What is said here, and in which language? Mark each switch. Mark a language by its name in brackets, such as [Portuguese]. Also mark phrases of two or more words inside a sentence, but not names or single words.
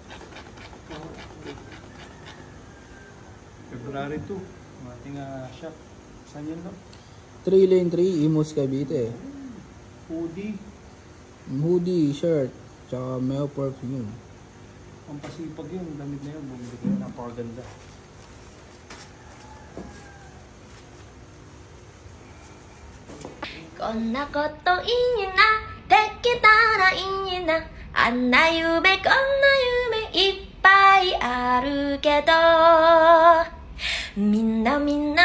[English] February 2. [Filipino] Mating shop. Saan yun no? 3 Lane 3, Imus Cavite. Hoodie. [English] Shirt, tsaka male perfume. [Filipino] Ang pasipag yun, damit na yun, bumili ko yun, napakaganda. [Japanese] こんなこといいな、できたらいいな、あんな夢こんな夢いっぱいあるけど、みんな叶